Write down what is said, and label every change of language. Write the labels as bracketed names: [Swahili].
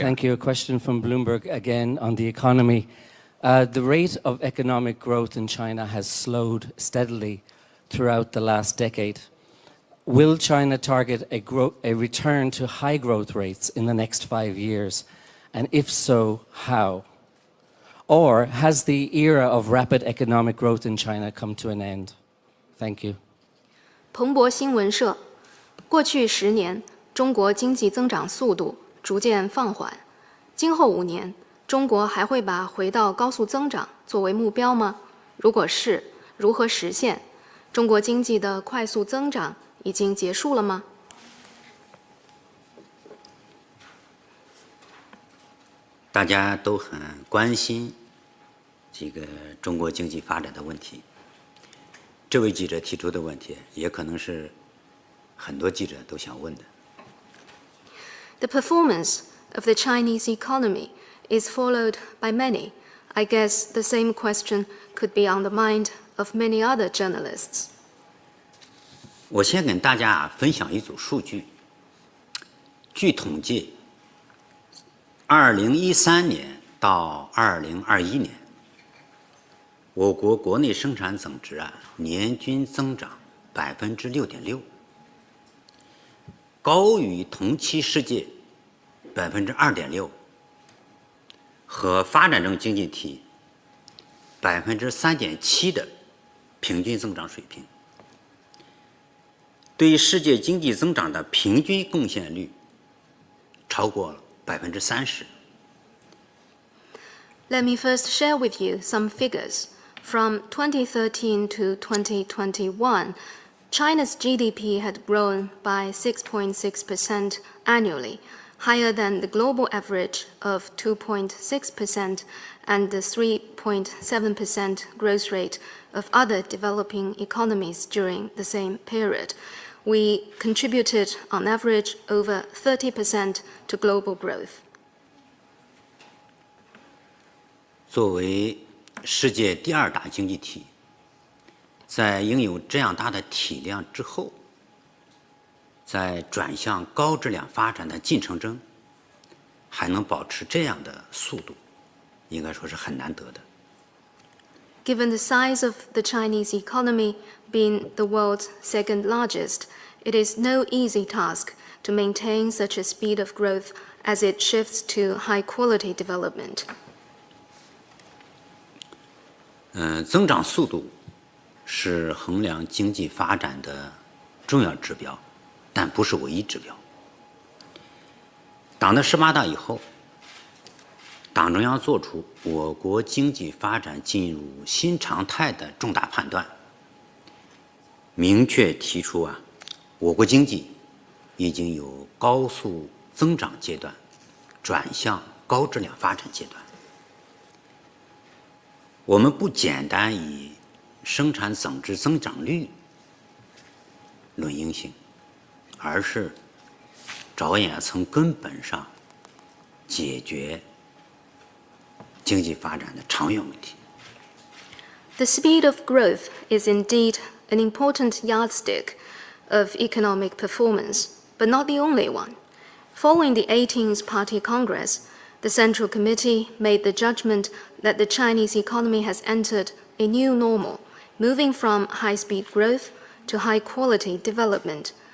[English] Thank you. A question from Bloomberg again on the economy. The rate of economic growth in China has slowed steadily throughout the last decade. Will China target a return to high growth rates in the next 5 years? And if so, how? Or has the era of rapid economic growth in China come to an end? Thank you. [Chinese] 彭博新闻社，过去10年，中国经济增长速度逐渐放缓。今后5年，中国还会把回到高速增长作为目标吗？如果是，如何实现？中国经济的快速增长已经结束了吗？大家都很关心这个中国经济发展的问题。这位记者提出的问题，也可能是很多记者都想问的。 [English] The performance of the Chinese economy is followed by many. I guess the same question could be on the mind of many other journalists. [Chinese] 我先跟大家分享一组数据。据统计，2013年到2021年，我国国内生产总值年均增长6.6%。高于同期世界2.6%和发展中经济体3.7%的平均增长水平，对世界经济增长的平均贡献率超过30%。 [English] Let me first share with you some figures. From 2013 to 2021, China's GDP had grown by 6.6% annually, higher than the global average of 2.6% and the 3.7% growth rate of other developing economies during the same period. We contributed, on average, over 30% to global growth. [Chinese] 作为世界第2大经济体，在拥有这样大的体量之后，在转向高质量发展的进程中，还能保持这样的速度，应该说是很难得的。 [English] Given the size of the Chinese economy being the world's second largest, it is no easy task to maintain such a speed of growth as it shifts to high-quality development. [Chinese] 增长速度是衡量经济发展的重要指标，但不是唯一指标。党的18大以后，党中央作出我国经济发展进入新常态的重大判断，明确提出我国经济已经由高速增长阶段转向高质量发展阶段。我们不简单以生产总值增长率论英性，而是着眼从根本上解决经济发展的长远问题。 [English] The speed of growth is indeed an important yardstick of economic performance, but not the only one. Following the 18th Party Congress, the Central Committee made the judgment that the Chinese economy has entered a new normal, moving from high-speed growth to high-quality development.